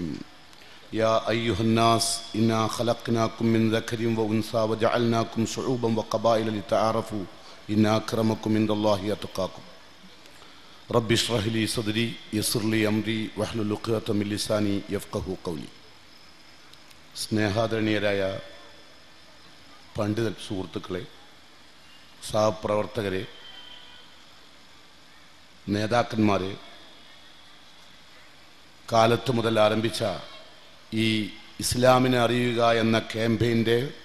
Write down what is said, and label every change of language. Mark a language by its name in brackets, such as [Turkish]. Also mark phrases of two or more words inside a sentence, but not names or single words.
[Arabic] يا أيها الناس إنا خلقناكم من ذكر وأنثى وجعلناكم شعوبا وقبائل لتعارفوا إن أكرمكم عند الله أتقاكم. رب اشرح لي صدري يسر لي أمري واحلل عقدة من لساني يفقهوا قولي. [Malayalam] സ്നേഹാദരണീയരായ പണ്ഡിത സുഹൃത്തുക്കളെ, സഹപ്രവർത്തകരെ, നേതാക്കന്മാരെ, കാലത്ത് മുതൽ ആരംഭിച്ച ഈ ഇസ്ലാമിനെ അറിയുക എന്ന ക്യാമ്പയിൻ്റെ